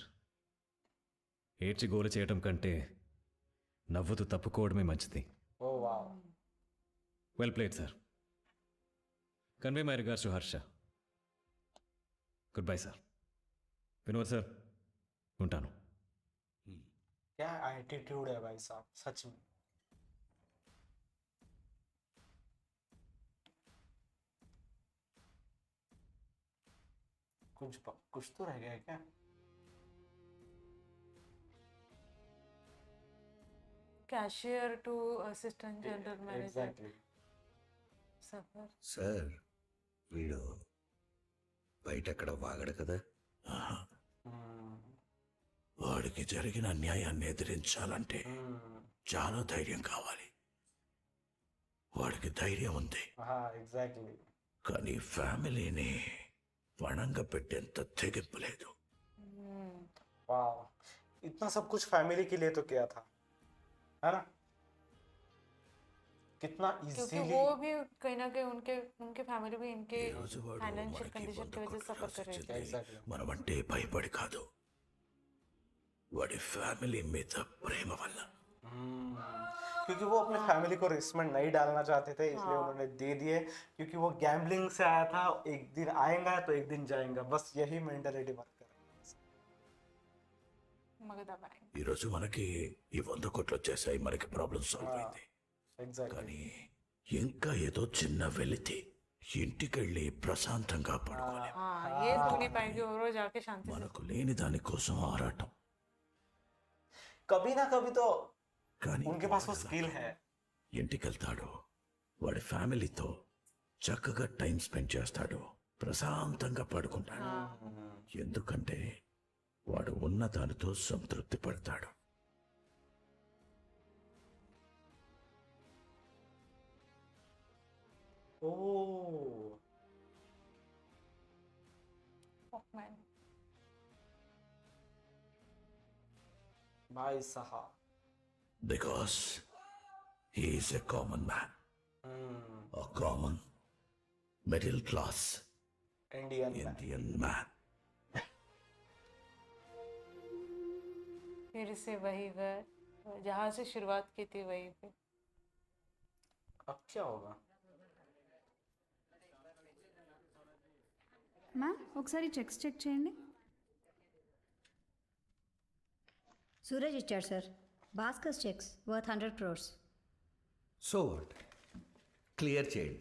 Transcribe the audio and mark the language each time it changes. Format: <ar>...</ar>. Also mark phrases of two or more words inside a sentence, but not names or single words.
<te>ఏడ్చి గోలు చేయటం కంటే నవ్వుతూ తప్పుకోవడమే మంచిది.</te> <hi>ओ वाह,</hi> <en>Well played sir. Convey my regards to Harsha. good bye</en> <te>సార్. వినోద్ సార్, ఉంటాను.</te> <hi>क्या एटीट्यूड है भाई साहब, सच में। कुछ तो रह गया है क्या?</hi> <en>Cashier to Assistant General Manager</en> <hi>एग्जैक्टली सफर</hi> <te>సార్ వీడు బయట ఎక్కడ వాగడు కదా. వాడికి జరిగిన అన్యాయాన్ని ఎదిరించాలంటే చాలా ధైర్యం కావాలి. వాడికి ధైర్యం ఉంది,</te> <hi>एग्जैक्टली</hi> <te>కానీ ఫ్యామిలీని పణంగా పెట్టేంత తెగింపు లేదు.</te> <hi>वाह, इतना सब कुछ फैमिली के लिए तो किया था, है ना? कितना क्योंकि इजीली वो भी कहीं ना कहीं उनके उनके फैमिली भी इनके</hi> <te>ఈ రోజు వాడు</te> <hi>फाइनेंशियल</hi> <te>మనకి</te> <hi>कंडीशन की वजह से सफर कर रही थी. एग्जैक्टली</hi> <te>మనమంటే భయపడి కాదు, వాడి ఫ్యామిలీ మీద ప్రేమ వల్ల.</te> <hi>क्योंकि वो अपने फैमिली को रिस्क में नहीं डालना चाहते थे, इसलिए उन्होंने दे दिए. क्योंकि वो गैम्बलिंग से आया था, एक दिन आएगा तो एक दिन जाएगा, बस यही मेंटालिटी वर्क कर रही है. मगधा बैंक</hi> <te>ఈరోజు మనకి ఈ 100 కోట్లు వచ్చేసాయి, మనకి</te> <en>problem solve</en> <te>అయింది.</te> <hi>एग्जैक्टली</hi> <te>కానీ ఇంకా ఏదో చిన్న వెలితి ఇంటికెళ్ళి ప్రశాంతంగా పడుకోలేం.</te> <hi>हाँ ये तो नहीं पाएंगे और वो जाके शांति से</hi> <te>మనకు లేని దానికోసం ఆరాటం.</te> <hi>कभी ना कभी तो</hi> <te>కానీ</te> <hi>उनके पास वो स्किल है.</hi> <te>ఇంటికెళ్తాడు, వాడి ఫ్యామిలీతో చక్కగా</te> <en>time spend</en> <te>చేస్తాడు, ప్రశాంతంగా పడుకుంటాడు. ఎందుకంటే వాడు ఉన్న దానితో సంతృప్తి పడతాడు.</te> <hi>ओह वॉकमैन भाई साहब.</hi> <en>Because he is a common man, a common middle class Indian man. Indian man.</en> <hi>फिर से वही घर जहाँ से शुरुआत की थी वहीं पे. अब क्या होगा?</hi> <te>మ్యామ్ ఒకసారి</te> <en>checks check</en> <te>చేయండి. సూరజ్ ఇచ్చాడు సార్.</te> <en>Bhaskar checks worth 100 crores. so what,</en> <te>క్లియర్ చేయండి.</te>